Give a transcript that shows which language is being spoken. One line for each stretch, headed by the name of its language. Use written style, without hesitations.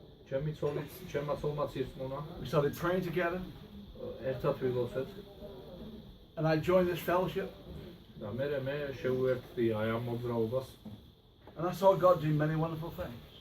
Georgian: ჩემი ცოლიც ჩემმა ცოლმაც ირწმუნა
English: We started praying together.
Georgian: ერთად ვილოცეთ
English: And I joined this fellowship.
Georgian: და მე შევუერთდი აი ამ მოძრაობას
English: And I saw God do many wonderful things.